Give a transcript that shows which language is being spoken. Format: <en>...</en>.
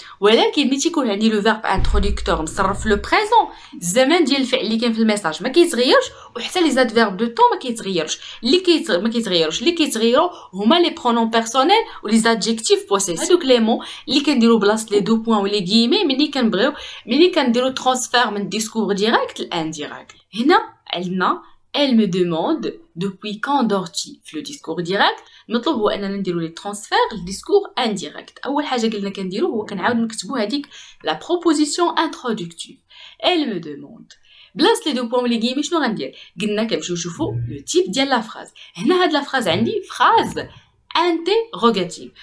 <ar>ولكن ملي تيكون عندي لو فيرب انتروديكتور مصرف في لو بريزون الزمان ديال الفعل اللي كاين في الميساج ما كيتغيرش، وحتى لي زاد فيرب دو طون ما كيتغيرش. ما كيتغيروش اللي كيتغيروا هما لي برونون بيرسونيل ولي زادجيكتيف بوسيسيف. هادوك لي مون اللي كنديروا بلاصه لي دو بوين ولي كيمي ملي كنديروا ترانسفير من ديسكور ديريكت لانديريكت. هنا عندنا</ar> <fr>elle me demande depuis quand dors-tu.</fr> <ar>في لو ديسكور ديريكت المطلوب هو اننا نديروا لي ترانسفير للديسكور انديريكت. اول حاجه قلنا كنديروا هو كنعاودوا نكتبوا هذيك لا بروبوزيسيون انترودكتيف</ar> <fr>elle me demande.</fr> <ar>بلاصه لي دو بوين لي كيمي شنو غندير؟ قلنا كنمشيو نشوفوا لو تيب ديال لا فراز. هنا هاد لا فراز عندي فراز انتروغاتيف.</ar>